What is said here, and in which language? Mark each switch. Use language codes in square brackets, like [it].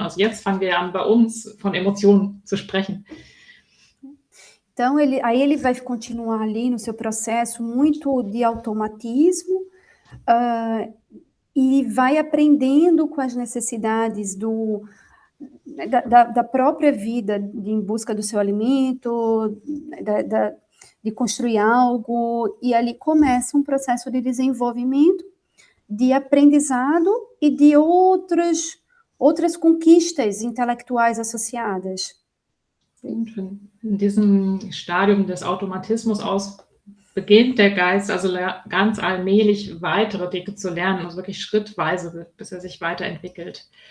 [de] Also jetzt fangen wir an, bei uns von Emotionen zu sprechen. [pt] Então, ele vai continuar ali no seu processo muito de automatismo e vai aprendendo com as necessidades da própria vida, em busca do seu alimento, de construir algo, e ali começa um processo de desenvolvimento, de aprendizado e de outras conquistas intelectuais associadas. [de] In diesem Stadium des Automatismus aus beginnt der Geist also ganz allmählich weitere Dinge zu lernen, also wirklich schrittweise, bis er sich weiterentwickelt.